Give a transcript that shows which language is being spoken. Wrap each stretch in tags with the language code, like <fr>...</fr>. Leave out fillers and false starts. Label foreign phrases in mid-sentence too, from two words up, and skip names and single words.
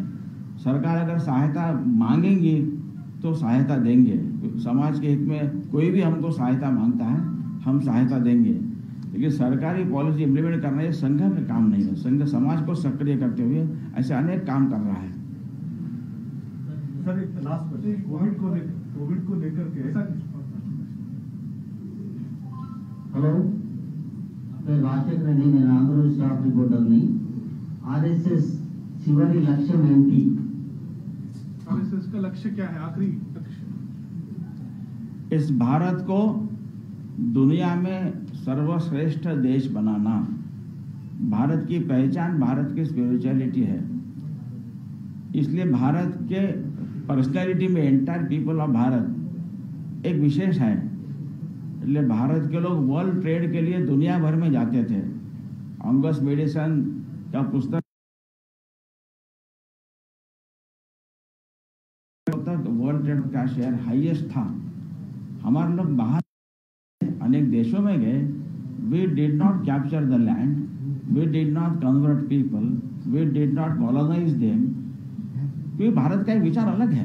<hi>सरकार अगर सहायता मांगेंगी तो सहायता देंगे, समाज के हित में कोई भी हमको सहायता मांगता है हम सहायता देंगे, लेकिन सरकारी</hi> <en>policy implement</en> <hi>करना ये संघ का काम नहीं है। संघ समाज को सक्रिय करते हुए ऐसे अनेक काम कर रहा है। सर, एक</hi> <en>last question,</en> <hi>कोविड को लेकर के</hi> <te>హలో, పేరు రాజశేఖర్ అండి, నేను ఆంధ్రప్రదేశ్</te> <en>staff reporterni.</en> <te>ఆర్ఎస్ఎస్ చివరి లక్ష్యం ఏంటి?</te> <hi>आरएसएस का लक्ष्य क्या है, आखिरी लक्ष्य? इस भारत को दुनिया में सर्वश्रेष्ठ देश बनाना। भारत की पहचान भारत की स्पिरिचुअलिटी है, इसलिए भारत के पर्सनैलिटी में</hi> <en>entire people of</en> <hi>भारत एक विशेष है। इसलिए भारत के लोग</hi> <en>world trade</en> <hi>के लिए दुनिया भर में जाते थे। अंगस मेडिसन का पुस्तक</hi> <en>world trade</en> <hi>का</hi> <en>share highest</en> <hi>था। हमारे लोग बाहर अनेक देशों में गए,</hi> <en>we did not capture the land, we did not convert people, we did not colonize them,</en> <hi>क्योंकि भारत का एक विचार अलग है।</hi>